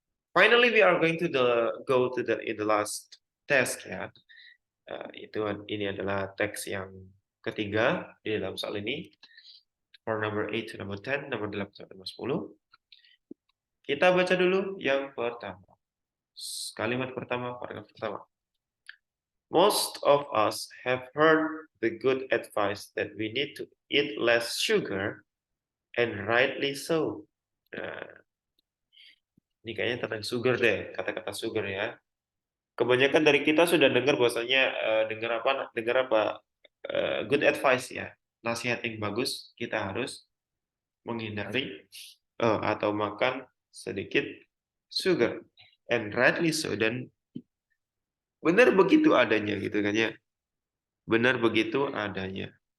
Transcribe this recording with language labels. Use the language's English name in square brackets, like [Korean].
[English] Finally, we are going to go to the last test ya. [Indonesian] Ini adalah teks yang ketiga di dalam soal ini. [English] For number 8 to number 10, [Indonesian] nomor 8 sampai nomor 10. Kita baca dulu yang pertama. Kalimat pertama, paragraf pertama. [English] Most of us have heard the good advice that we need to eat less sugar, and rightly so. [Indonesian] Nah, ini kayaknya tentang sugar deh, kata-kata sugar ya. Kebanyakan dari kita sudah dengar bahwasanya dengar apa good advice ya, nasihat yang bagus, kita harus menghindari atau makan sedikit sugar, [English] and rightly so, [Indonesian] dan benar begitu adanya gitu kan ya, benar begitu adanya.